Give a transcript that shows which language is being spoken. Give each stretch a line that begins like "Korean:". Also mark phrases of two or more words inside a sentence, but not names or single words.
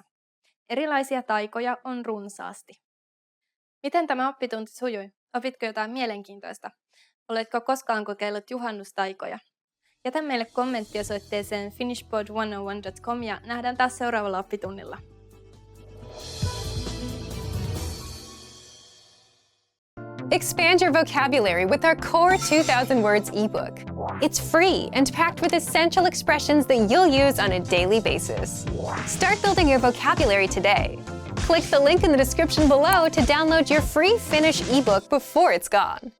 Finnish: Erilaisia taikoja on runsaasti. Miten tämä oppitunti sujui? Opitko jotain mielenkiintoista? Oletko koskaan kokeillut juhannustaikoja? Jätä meille kommentti osoitteeseen finishpod101.com ja nähdään taas seuraavalla oppitunnilla.
English: Expand your vocabulary with our Core 2000 Words ebook. It's free and packed with essential expressions that you'll use on a daily basis. Start building your vocabulary today. Click the link in the description below to download your free Finnish ebook before it's gone.